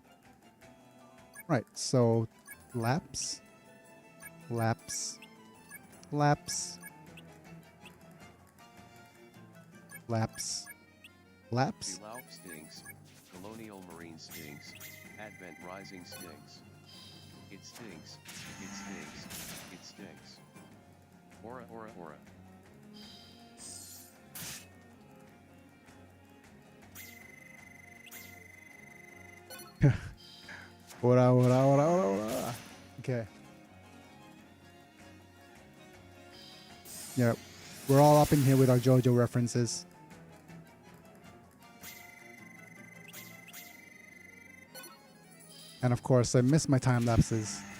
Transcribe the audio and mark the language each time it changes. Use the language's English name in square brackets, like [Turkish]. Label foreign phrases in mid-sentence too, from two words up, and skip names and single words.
[English] Right, so laps. Laps. Laps. Laps. Below stinks. Colonial Marine stinks. Advent Rising stinks. It stinks. It stinks. It stinks. [Japanese] Aura, aura, aura. Ora, ora, ora, ora, ora. [English] Okay. Yeah, we're all up in here with our JoJo references. And of course, I miss my time lapses.